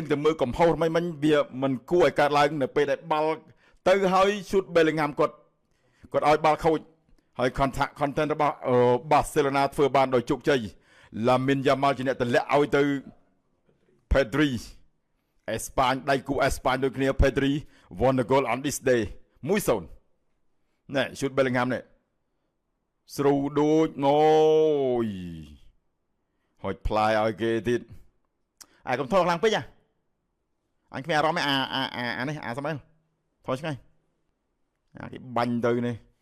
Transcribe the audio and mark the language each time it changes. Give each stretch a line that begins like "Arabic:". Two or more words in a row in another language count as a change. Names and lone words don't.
Khmer: ទៅមើលកំហុសមិញវាមិនគួរឲ្យកើតឡើងនៅពេលដែលបាល់ទៅហើយឈូតបេលីងហាំគាត់ឲ្យបាល់ខូច ហើយ content របស់បាសេឡូណាធ្វើបានដោយជោគជ័យឡាមីនយ៉ាម៉ាល់ជាអ្នកទម្លាក់ឲ្យទៅពេទ្រីអេស្ប៉ាញដៃគូអេស្ប៉ាញដូចគ្នាពេទ្រី
English: won the goal on this day
Khmer: 1-0 ណែឈូតបេលីងហាំនេះស្រូវដូចអូយហុចផ្លាយឲ្យគេទៀតកុំថតខ្លាំងពេកអញគ្មានអារម្មណ៍អានេះស្មែថតឆ្ងាយគេបាញ់ទៅនេះ